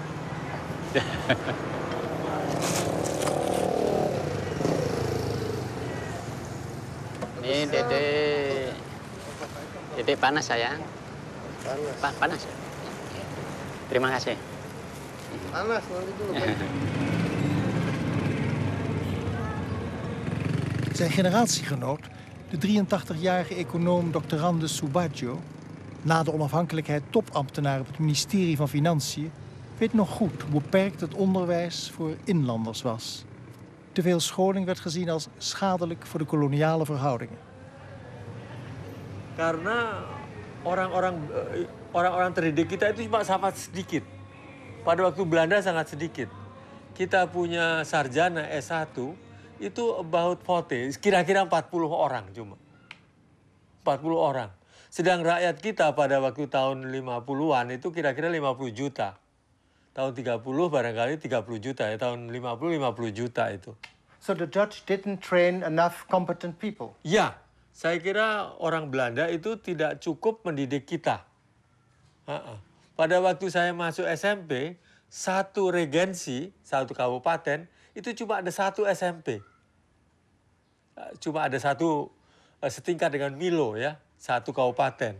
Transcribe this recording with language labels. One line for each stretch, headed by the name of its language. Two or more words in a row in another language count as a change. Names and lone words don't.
Indonesian: Ini Dede panas sayang. Panas. Terima kasih. Panas, nanti dulu.
Dutch: Zijn generatiegenoot, de 83-jarige econoom Dr. Randes Subagio, na de onafhankelijkheid topambtenaar op het ministerie van Financiën, weet nog goed hoe beperkt het onderwijs voor inlanders was. Te veel scholing werd gezien als schadelijk voor de koloniale verhoudingen.
Indonesian: Karena orang-orang terdidik kita itu cuma sangat sedikit. Pada waktu Belanda sangat sedikit. Kita punya sarjana S1 itu about 40, kira-kira 40 orang cuma. 40 orang. Sedang rakyat kita pada waktu tahun 50-an itu kira-kira 50 juta. Tahun 30 barangkali 30 juta ya, tahun 50 juta itu.
English: So the Dutch didn't train enough competent people?
Indonesian: Ya, saya kira orang Belanda itu tidak cukup mendidik kita. Pada waktu saya masuk SMP, satu regensi, satu kabupaten, itu cuma ada satu SMP. Cuma ada satu setingkat dengan Milo ya, satu kabupaten.